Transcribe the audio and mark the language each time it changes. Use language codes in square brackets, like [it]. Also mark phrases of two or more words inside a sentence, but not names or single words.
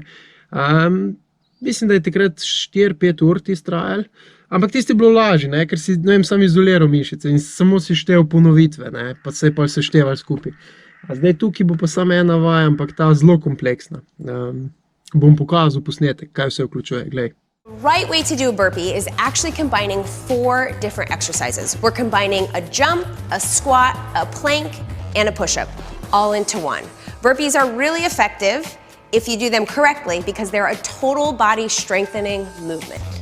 [sl] Mislim, da je takrat 4-5 ur tisti trajal, ampak tisti je bilo lažje, ker si, sam izoliral mišice in samo si štev ponovitve, pa se je pa sešteval skupaj. Zdaj tukaj bo pa samo ena vaja, ampak ta zelo kompleksna. Bom pokazal posnetek, kaj vse vključuje, glej. [en] Right way to do a burpee is actually combining 4 different exercises. We're combining a jump, a squat, a plank, and a push-up, all into one. Burpees are really effective if you do them correctly because they're a total body strengthening movement.